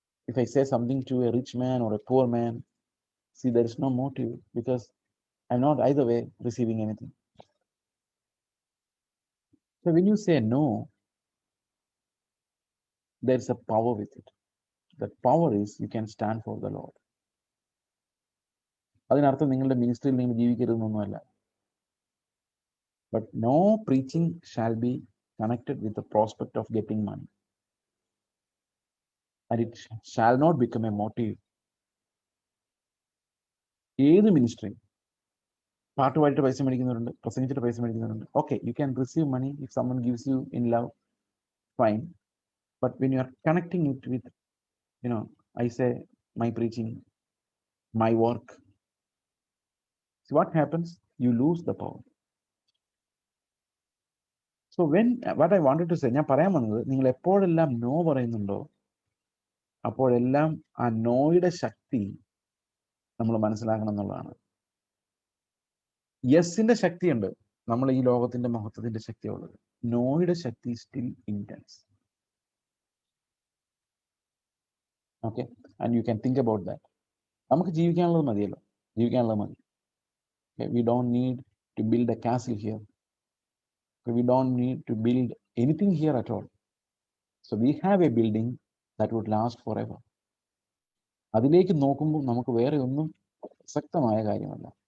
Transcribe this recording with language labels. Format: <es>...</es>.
<en>If I say something to a rich man or a poor man, see, there is no motive, because I'm not either way receiving anything. So when you say no, there's a power with it. That power is you can stand for the Lord.</en> <ml>അതിനർത്ഥം നിങ്ങളുടെ മിനിസ്ട്രിയിൽ നിങ്ങൾ ജീവിക്കരുതെന്നൊന്നുമല്ല.</ml> <en>But no preaching shall be connected with the prospect of getting money, and it shall not become a motive.</en> <ml>ഏത് ministry, പാട്ടുപാടിയിട്ട് പൈസ മേടിക്കുന്നവരുണ്ട്, പ്രസംഗിച്ചിട്ട് പൈസ മേടിക്കുന്നവരുണ്ട്.</ml> <en>Okay, you can receive money if someone gives you in love, fine. But when you are connecting it with I say my preaching, my work. So what happens? You lose the power. So what I wanted to say,</en> <ml>ഞാൻ പറയാൻ വന്നത്, നിങ്ങൾ എപ്പോഴെല്ലാം no പറയുന്നുണ്ടോ അപ്പോഴെല്ലാം ആ നോയുടെ ശക്തി നമ്മൾ മനസ്സിലാക്കണം എന്നുള്ളതാണ്. യെസിന്റെ ശക്തിയുണ്ട്, നമ്മൾ ഈ ലോകത്തിന്റെ മഹത്വത്തിന്റെ ശക്തിയുള്ളത്. നോയുടെ ശക്തി</ml> <en>Still intense. Okay, and you can think about that.</en> <ml>നമുക്ക് ജീവിക്കാനുള്ളത് മതിയല്ലോ, ജീവിക്കാനുള്ളത് മതി.</ml> <en>We don't need to build a castle here. We don't need to build anything here at all. So we have a building that would last forever.</en> <ml>അതിലേക്ക് നോക്കുമ്പോൾ നമുക്ക് വേറെ ഒന്നും പ്രസക്തമായ കാര്യമല്ല.</ml>